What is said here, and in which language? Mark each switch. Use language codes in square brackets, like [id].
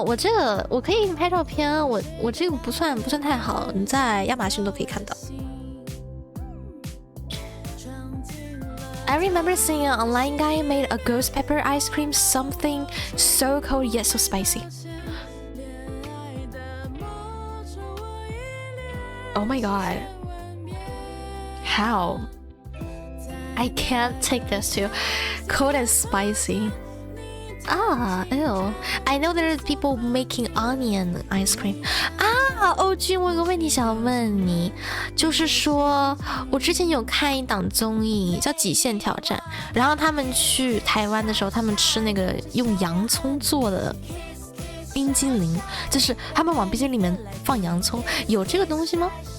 [zh] 我这个我可以给你拍照片，我这个不算太好，你在亚马逊都可以看到。 [en] I remember seeing an online guy made a ghost pepper ice cream, something so cold yet so spicy. Oh my god. How? I can't take this too. Cold and spicy. Ah, ew. I know there are people making onion ice cream. [zh] 啊，欧君，我有个问题想问你，就是说我之前有看一档综艺叫《极限挑战》，然后他们去台湾的时候，他们吃那个用洋葱做的冰激凌，就是他们往冰激凌里面放洋葱，有这个东西吗？